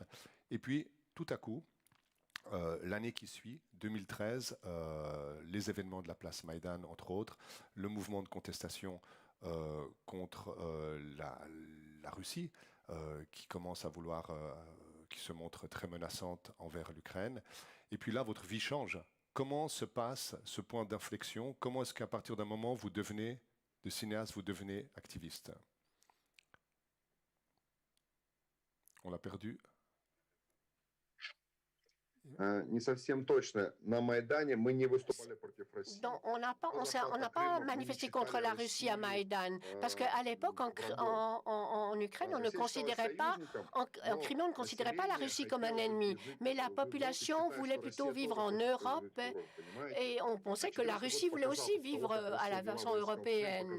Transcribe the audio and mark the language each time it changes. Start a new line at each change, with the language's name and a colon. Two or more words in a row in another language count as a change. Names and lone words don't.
French: Et puis, tout à coup, l'année qui suit, 2013, les événements de la place Maïdan, entre autres, le mouvement de contestation contre la Russie, qui commence à vouloir, qui se montre très menaçante envers l'Ukraine. Et puis là, votre vie change. Comment se passe ce point d'inflexion? Comment est-ce qu'à partir d'un moment, vous devenez, de cinéaste, vous devenez activiste? On l'a perdu.
Russian: Не совсем точно. На Майдане мы не выступали против России.
French: On n'a pas manifesté contre la Russie à Maïdan, parce qu'à l'époque, en Ukraine, on ne considérait pas, en Crimée, on ne considérait pas la Russie comme un ennemi. Mais la population voulait plutôt vivre en Europe, et on pensait que la Russie voulait aussi vivre à la façon européenne.